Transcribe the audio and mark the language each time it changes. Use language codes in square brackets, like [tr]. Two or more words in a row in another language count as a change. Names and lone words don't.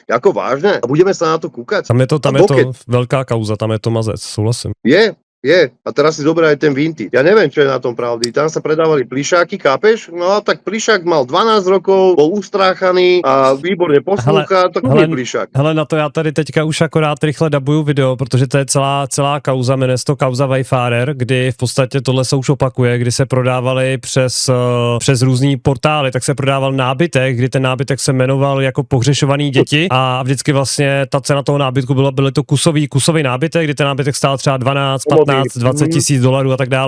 [sk] Ako vážne? A budeme sa na to kúkať? Tam je to veľká kauza, tam je to mazec, súhlasím. Je. A teraz si zoberaj aj ten Vinty. Ja neviem, čo je na tom pravdy. Tam sa predávali plišáky, chápeš? No a tak plišák mal 12 rokov, bol ustráchaný a výborne poslúcha, tak nie plišák. [cs] Hele, na to já tady teďka už akorát rychle dabuju video, protože to je celá kauza, jmenuje se to kauza Wayfarer, kdy v podstatě tohle se už opakuje, kdy se prodávali přes různý portály, tak se prodával nábytek, kdy ten nábytek se jmenoval jako pohřešovaný děti a vždycky vlastně ta cena toho nábytku byly to kusový nábytek, kdy ten nábytek stál třeba 12, 15-20 tisíc dolarů a tak dále.